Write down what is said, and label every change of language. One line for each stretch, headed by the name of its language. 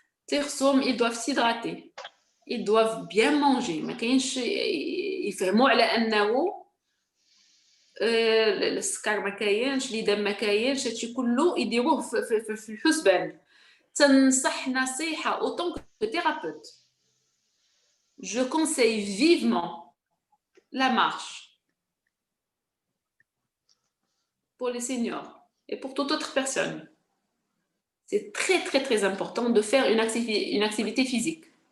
French: Ils doivent s'hydrater, ils doivent bien manger.
Arabic: ما كاينش يفهموا على انه السكر ما كاينش الدم ما كاينش هادشي كله يديروه في الحسبان. تنصح نصيحه
French: autant que thérapeute. Je conseille vivement la marche pour les seniors et pour toute autre personne. C'est très très très important de faire une activité physique.